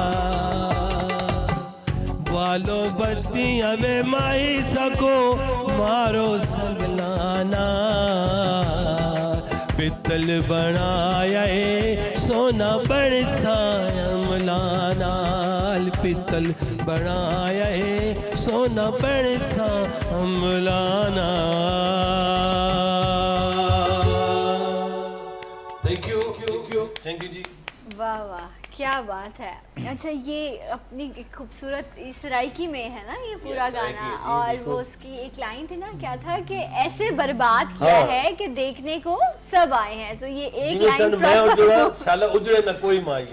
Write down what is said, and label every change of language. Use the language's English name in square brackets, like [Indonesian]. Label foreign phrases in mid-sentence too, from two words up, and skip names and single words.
[Saraiki] والو بتیاں وے مائی سکو مارو سگلانا پتل بنایا سونا برسایا املانال پتل بنایا سونا برسا املانا. [English] thank you जी। [Hindi] वाह वाह क्या बात है। अच्छा ये अपनी खूबसूरत सराइकी में है ना ये पूरा गाना, और वो उसकी एक लाइन थी ना, क्या था कि ऐसे बर्बाद किया है कि देखने को सब आए हैं। तो ये एक लाइन [Saraiki] میں اجڑے نہ کوئی مایا.